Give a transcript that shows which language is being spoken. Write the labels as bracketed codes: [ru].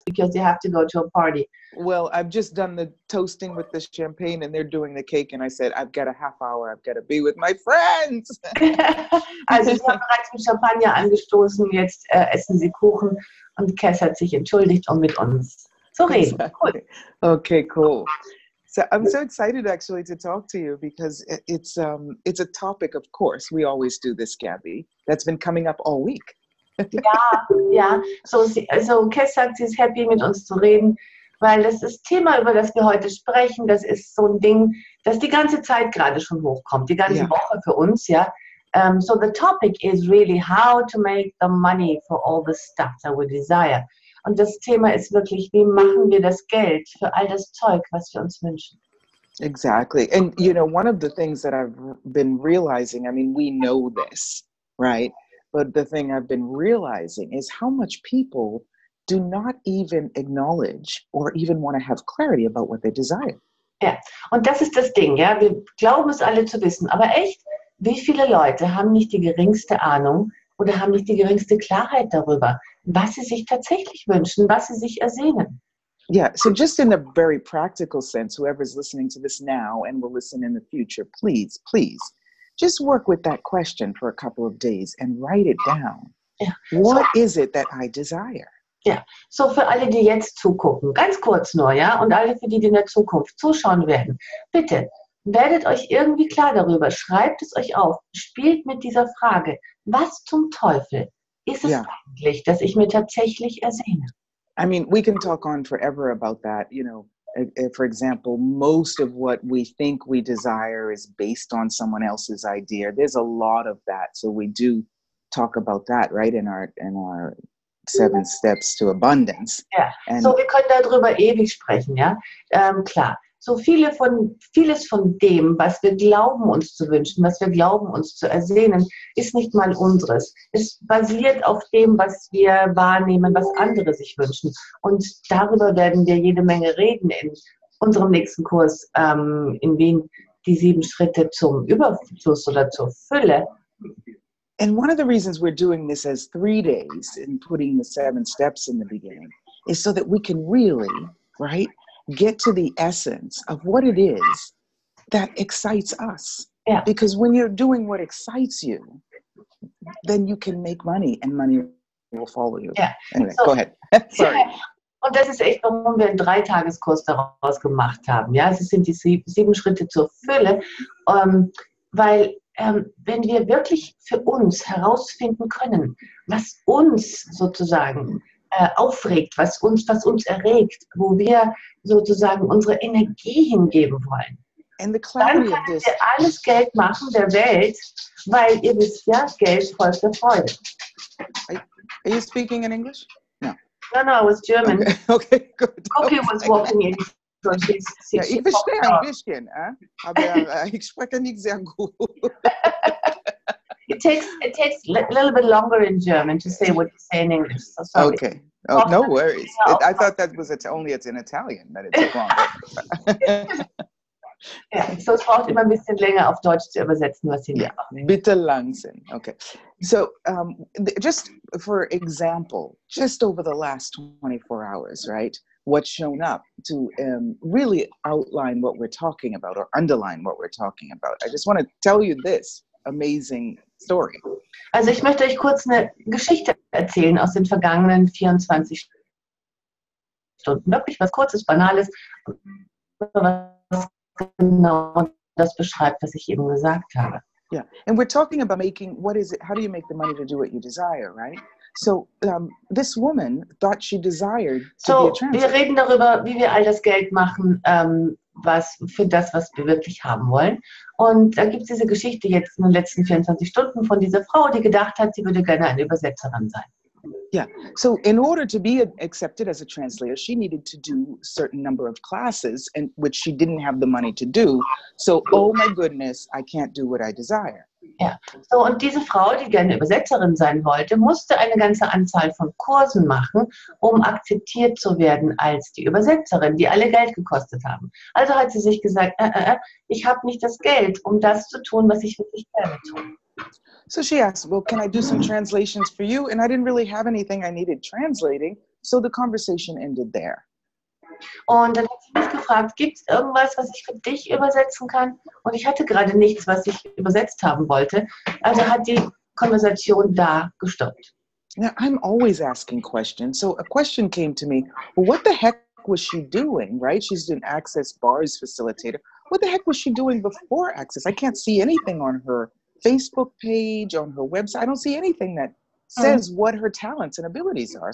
[en] because you have to go to a party. Well, I've just done the toasting with the champagne and they're doing the cake. And I said, I've got a half hour. I've got to be with my friends. [de] Also sie haben bereits mit Champagner angestoßen, jetzt essen sie Kuchen und Kass hat sich entschuldigt, um mit uns zu reden. [en] Exactly. Cool. Okay, cool. So I'm so excited actually to talk to you because it's a topic, of course, we always do this, Gabi, that's been coming up all week. [de] Ja. So Kass sagt, sie ist happy, mit uns zu reden, weil das Thema, über das wir heute sprechen, das ist so ein Ding, das die ganze Zeit gerade schon hochkommt, die ganze Woche für uns, ja. [en] So the topic is really how to make the money for all the stuff that we desire. [de] Und das Thema ist wirklich, wie machen wir das Geld für all das Zeug, was wir uns wünschen. [en] Exactly. And, you know, one of the things that I've been realizing, I mean, we know this, right? But the thing I've been realizing is how much people do not even acknowledge or even want to have clarity about what they desire. [de] Ja, und das ist das Ding, ja. Wir glauben es alle zu wissen, aber echt, wie viele Leute haben nicht die geringste Ahnung oder haben nicht die geringste Klarheit darüber, was sie sich tatsächlich wünschen, was sie sich ersehnen? [en] Yeah, so just in a very practical sense, whoever's listening to this now and will listen in the future, please, just work with that question for a couple of days and write it down. [de] Ja. [en] What is it that I desire? [de] Ja, so für alle, die jetzt zugucken, ganz kurz nur, ja, und alle, für die in der Zukunft zuschauen werden, bitte, werdet euch irgendwie klar darüber, schreibt es euch auf, spielt mit dieser Frage, was zum Teufel ist es eigentlich, dass ich mir tatsächlich ersehne? [en] I mean, we can talk on forever about that. You know, for example, most of what we think we desire is based on someone else's idea. There's a lot of that. So we do talk about that, right, in our 7 Steps to Abundance. [de] Ja, [en] and [de] so wir können darüber ewig sprechen, ja, klar. So vieles von dem, was wir glauben uns zu wünschen, was wir glauben uns zu ersehnen, ist nicht mal unseres. Es basiert auf dem, was wir wahrnehmen, was andere sich wünschen. Und darüber werden wir jede Menge reden in unserem nächsten Kurs in Wien, die 7 Schritte zum Überfluss oder zur Fülle. [en] And one of the reasons we're doing this as 3 days and putting the 7 steps in the beginning is so that we can really, right, get to the essence of what it is that excites us. Yeah. Because when you're doing what excites you, then you can make money and money will follow you. Yeah. Anyway, go ahead. Sorry. [de] Und das ist echt, warum wir einen 3-Tageskurs daraus gemacht haben. Ja, es sind die 7 Schritte zur Fülle, weil wenn wir wirklich für uns herausfinden können, was uns sozusagen aufregt, was uns erregt, wo wir sozusagen unsere Energie hingeben wollen. [en] And the [de] Dann [en] clarity of [de] können [en] this. [de] wir alles Geld machen der Welt, weil ihr wisst ja, Geld folgt der Freude. [en] Are you speaking in English? No. No, it was German. Okay, good. Cookie was walking in. So [de] Ja, ich verstehe ein bisschen, aber ich spreche nicht sehr gut. [en] It takes a little bit longer in German to say what you say in English. So sorry. Okay. Oh, no worries. I thought that was only it's in Italian that it took longer. [de] Ja, so es braucht immer ein bisschen länger auf Deutsch zu übersetzen, was Sie machen. Bitte langsam. Okay. [en] So just for example, just over the last 24 hours, right? What's shown up to really outline what we're talking about or underline what we're talking about. I just want to tell you this amazing story. [de] Also ich möchte euch kurz eine Geschichte erzählen aus den vergangenen 24 Stunden. Wirklich was Kurzes, Banales, was genau das beschreibt, was ich eben gesagt habe. [en] Yeah, and we're talking about how do you make the money to do what you desire, right? So this woman thought she desired to be a translator. [de] Wir reden darüber, wie wir all das Geld machen, was wir wirklich haben wollen. Und da gibt es diese Geschichte jetzt in den letzten 24 Stunden von dieser Frau, die gedacht hat, sie würde gerne eine Übersetzerin sein. [en] Yeah, so in order to be accepted as a translator, she needed to do a certain number of classes, which she didn't have the money to do. So, oh my goodness, I can't do what I desire. [de] Ja, so und diese Frau, die gerne Übersetzerin sein wollte, musste eine ganze Anzahl von Kursen machen, um akzeptiert zu werden als die Übersetzerin, die alle Geld gekostet haben. Also hat sie sich gesagt, ich habe nicht das Geld, um das zu tun, was ich wirklich gerne tue. [en] So she asked, well, can I do some translations for you? And I didn't really have anything I needed translating. So the conversation ended there. [de] Und dann hat sie mich gefragt, gibt es irgendwas, was ich für dich übersetzen kann? Und ich hatte gerade nichts, was ich übersetzt haben wollte. Also hat die Konversation da gestoppt. [en] Now, I'm always asking questions. So a question came to me, well, what the heck was she doing, right? She's an Access Bars facilitator. What the heck was she doing before Access? I can't see anything on her Facebook page, on her website. I don't see anything that says what her talents and abilities are.